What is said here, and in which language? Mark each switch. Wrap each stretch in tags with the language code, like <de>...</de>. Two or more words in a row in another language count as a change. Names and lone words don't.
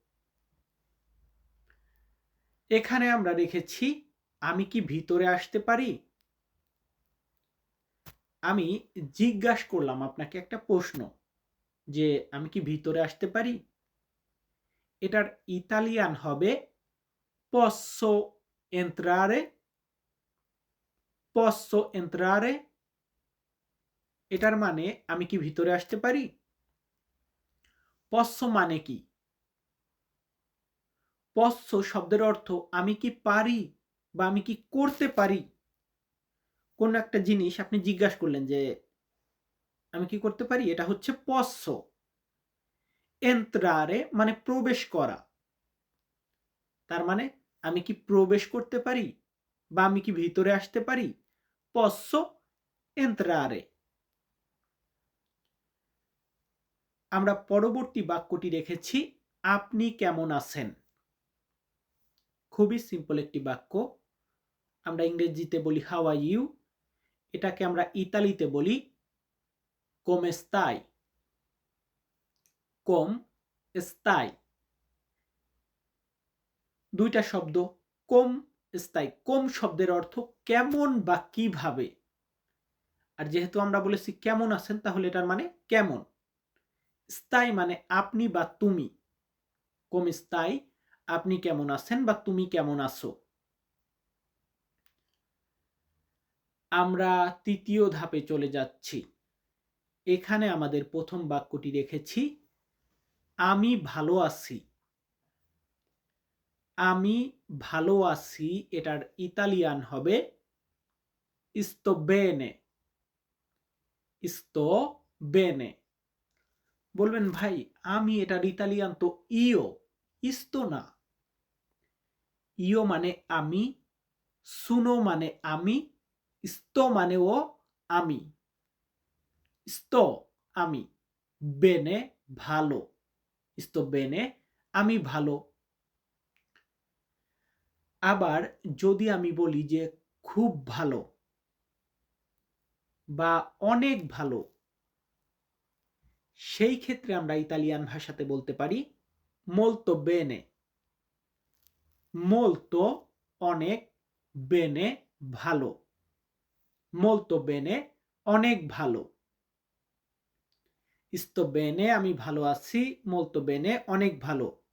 <bn>এখানে আমরা রেখেছি আমি কি ভিতরে আসতে পারি? আমি জিজ্ঞাসা করলাম আপনাকে একটা প্রশ্ন যে আমি কি ভিতরে আসতে পারি? এটার ইতালিয়ান হবে</bn> <it>posso entrare? posso entrare?</it> <bn>এটার মানে আমি কি ভিতরে আসতে পারি? posso মানে কি? posso শব্দের অর্থ আমি কি পারি বা আমি কি করতে পারি। কোন একটা জিনিস আপনি জিজ্ঞাসা করলেন যে আমি কি করতে পারি, এটা হচ্ছে posso। entrare মানে প্রবেশ করা। তার মানে আমি কি প্রবেশ করতে পারি বা আমি কি ভিতরে আসতে পারি?</bn> <it>posso entrare।</it> <bn>আমরা পরবর্তী বাক্যটি রেখেছি আপনি কেমন আছেন। খুবই সিম্পল একটি বাক্য। আমরা ইংরেজিতে বলি</bn> <en>how are you,</en> <bn>এটাকে আমরা ইতালিতে বলি</bn> <it>come stai। come stai</it> <bn>দুইটা শব্দ।</bn> <it>come stai,</it> <bn>come শব্দের অর্থ কেমন বা কিভাবে। আর যেহেতু আমরা বলেছি কেমন আছেন, তাহলে এটার মানে কেমন। স্তাই মানে আপনি বা তুমি।</bn> <it>come stai</it> <bn>আপনি কেমন আছেন বা তুমি কেমন আছো। আমরা তৃতীয় ধাপে চলে যাচ্ছি। এখানে আমাদের প্রথম বাক্যটি রেখেছি আমি ভালো আছি। আমি ভালো আছি এটার ইতালিয়ান হবে</bn> <it>sto bene। sto bene।</it> <bn>বলবেন ভাই আমি এটার ইতালিয়ান তো ইও, ইস্তো না। ইও মানে আমি, সুনো মানে আমি, sto মানেও আমি। sto আমি, বেনে ভালো।</bn> <it>sto bene</it> <bn>আমি ভালো। আবার যদি আমি বলি যে খুব ভালো বা অনেক ভালো, সেই ক্ষেত্রে আমরা ইতালিয়ান ভাষাতে বলতে পারি</bn> <it>molto bene।</it> <bn>molto অনেক, bene ভালো।</bn> <it>molto bene</it> <bn>অনেক ভালো।</bn> <it>sto bene</it> <bn>আমি ভালো আছি,</bn> <it>molto bene</it> <bn>অনেক ভালো।</bn>